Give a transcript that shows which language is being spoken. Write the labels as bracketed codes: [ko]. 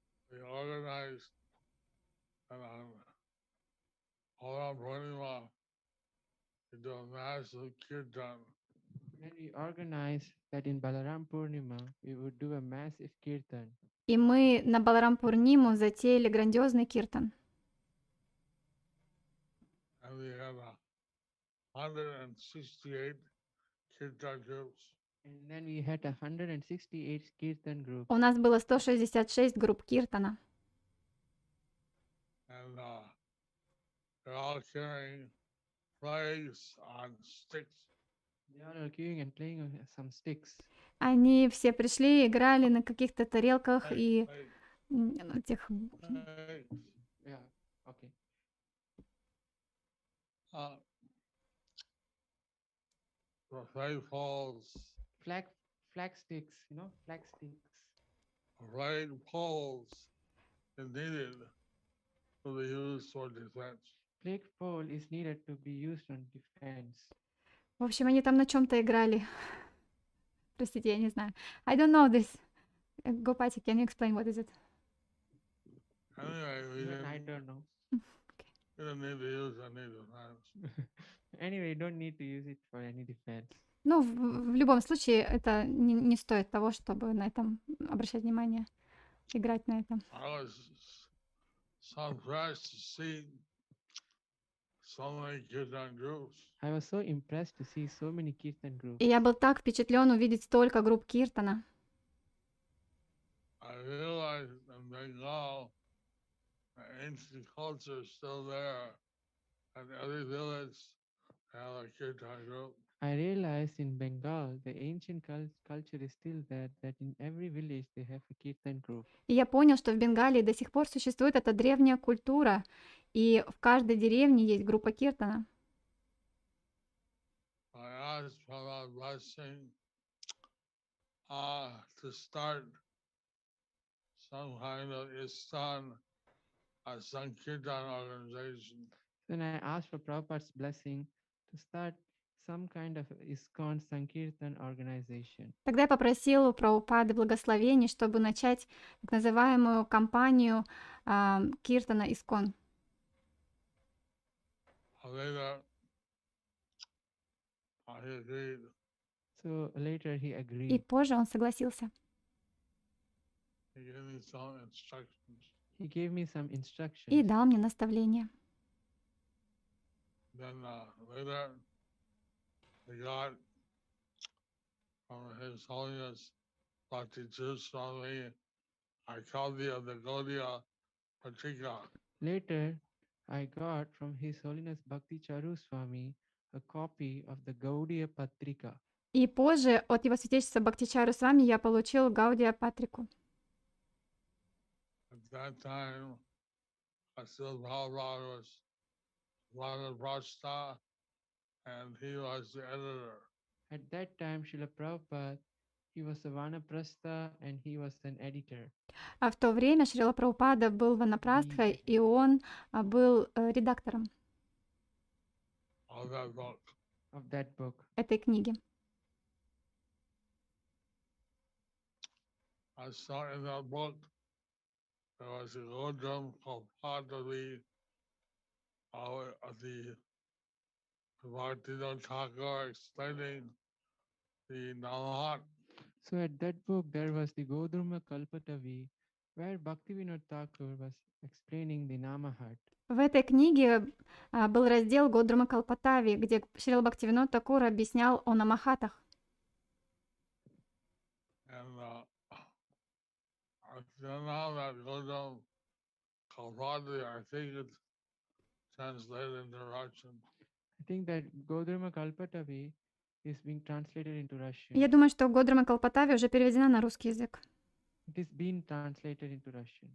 [en] We organized and all around Purnima to do a massive kirtan. Then we organized that in Balaram Purnima, we would do a massive kirtan. [ru] И мы на Баларам-Пурниму затеяли грандиозный киртан. [en] And we had 168 kirtan groups. And then we had 168 kirtan groups. [ru] У нас было 166 групп киртана. [en] And they're all carrying flags on sticks. They all are queuing and playing on some sticks. [ru] Они все пришли, играли на каких-то тарелках и [en] Flags, [ru] этих... [en] flags. Yeah, okay. The flag poles, Flag sticks, you know, flag sticks. flag poles is needed to be used for defense. Flag pole is needed to be used on defense. [ru] В общем, они там на чем-то играли. Простите, я не знаю. [en] I don't know this. Gopati, can you explain what is it? Anyway, Even I don't know. we didn't need to use any defense. Anyway, you don't need to use it for any defense. [ru] Ну, в любом случае, это не стоит того, чтобы на этом обращать внимание, играть на этом. [en] I was so impressed to see so many kirtan groups. I was so impressed to see so many kirtan groups. [ru] И я был так впечатлен увидеть столько групп киртана. [en] I realized in Bengal, the ancient culture is still there, and every village has a kirtan group. I realized in Bengal, the ancient culture is still there, that in every village they have a kirtan group. [ru] И я понял, что в Бенгалии до сих пор существует эта древняя культура, и в каждой деревне есть группа киртана. [en] I asked for that blessing to start some kind of ISKCON, a Sankirtan organization. Then I asked for Prabhupada's blessing to start some kind of ISKCON Sankirtan organization. [ru] Тогда я попросил у Прабхупады благословений, чтобы начать так называемую кампанию киртана Искон. [en] Later, he agreed. So later he [ru] И [en] agreed. [ru] позже он согласился. [en] He gave me some instructions. He gave me some [ru] И [en] instructions. [ru] дал мне наставление. [en] Then later, we got from His Holiness Bhakti Swami a copy of the Gaudiya Patrika. Later, I got from His Holiness Bhakti Charu Swami a copy of the Gaudiya Patrika. [ru] И позже от его святейшества Бхактичару Свами я получил Гаудия Патрику. [en] At that time, Srila Prabhupada was Vanaprastha, and he was the editor. At that time, Srila Prabhupada, he was a Vanaprastha and he was an editor. [ru] А в то время Шрила Прабхупада был ванапрастхой, и он был редактором [en] Of that book. Of that book. [ru] этой книги. [en] I saw in that book there was a Godram called Padari of the Bhaktivinoda Thakur explaining the Nalahat. So at that book, there was the Godruma Kalpatavi, where Bhaktivinoda Thakur was explaining the Namahat. [ru] В этой книге был раздел Годрума Калпатави, где Шрила Бхактивинод Такур объяснял о намахатах. [en] And now that Godrum Kalpatavi, I think it's translated into Russian. I think that Godruma Kalpatavi is being translated into Russian. [ru] Я думаю, что Годрума Калпатави уже переведена на русский язык. [en] It is being translated into Russian.